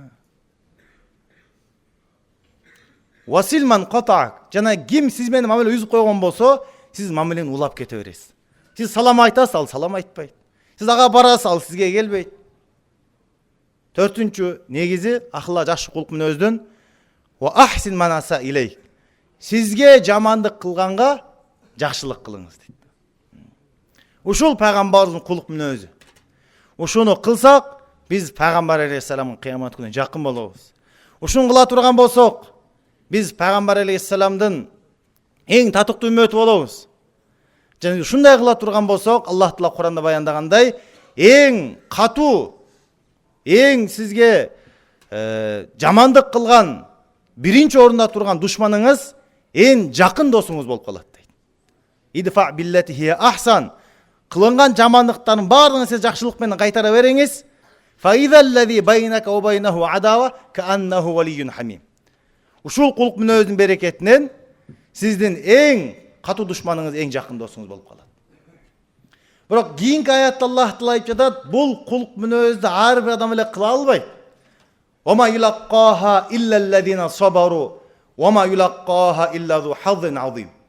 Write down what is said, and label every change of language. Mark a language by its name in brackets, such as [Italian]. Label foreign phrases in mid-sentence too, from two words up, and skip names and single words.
[Arabic] "وصل من قطعك." [Kyrgyz] Жана ким сиз менен мамиле үзүп койгон болсо, сиз мамилени улап кете бересиз. Сиз салам айтасыз, ал салам айтпайт. Сиз ага барасыз, ал сизге келбейт. Төртүнчү негизи ахла жакшы кулк мүнөздүн: [Arabic] "وأحسن من أساء إلي." [Kyrgyz] Сизге жамандык кылганга жакшылык кылыңыз дейт. Ушул пайгамбардын кулк мүнөзү. Ушуну кылсак, биз пайгамбар алейхиссаламга кыямат күнү жакын болобуз. Ушуну кыла турган болсок, биз пайгамбар алейхиссаламдын эң татыктуу үммөтү болобуз. Жана ушундай кыла турган болсок, Аллах Таала Куранда баяндагандай, эң катуу, эң сизге жамандык кылган, биринчи орунда турган душманыңыз эң жакын досуңуз болуп калат дейт. [Arabic] "ادفع بالتي هي أحسن." [Kyrgyz] Кылынган жамандыктардын баардыгын сиз жакшылык менен кайтара бериңиз. [Arabic] "فإذا الذي بينك وبينه عداوة كأنه ولي حميم." [Kyrgyz] Ушул кулк мүнөздүн берекетинен сиздин эң катуу душманыңыз эң жакын досуңуз болуп калат. Бирок кийинки аятта Аллах Таала айтып жатат, бул кулк мүнөздү ар бир адам эле кыла албайт. [Arabic] "ويلقاها إلا الذين صبروا ويلقاها إلا ذو حظ عظيم."